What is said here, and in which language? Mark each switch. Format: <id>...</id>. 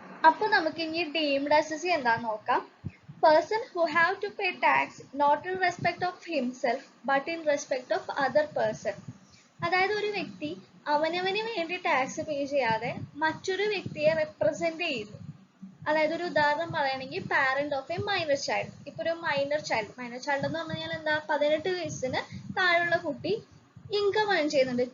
<ml>അപ്പൊ നമുക്ക് ഇനി ഡീംഡ് അസസി എന്താന്ന് നോക്കാം.</ml> <en>Person who have to pay tax not in respect of himself but in respect of other person.</en> <ml>അതായത് ഒരു വ്യക്തി അവനവന് വേണ്ടി ടാക്സ് പേ ചെയ്യാതെ മറ്റൊരു വ്യക്തിയെ റെപ്രസെന്റ് ചെയ്യുന്നു. അതായത് ഒരു ഉദാഹരണം പറയുകയാണെങ്കിൽ</ml> <en>Parent of a minor child.</en> <ml>ഇപ്പൊ ഒരു മൈനർ ചൈൽഡ് എന്ന് പറഞ്ഞു കഴിഞ്ഞാൽ എന്താ, 18 വയസ്സിന് താഴെയുള്ള കുട്ടി ഇൻകം ഏൺ ചെയ്യുന്നുണ്ട്.</ml>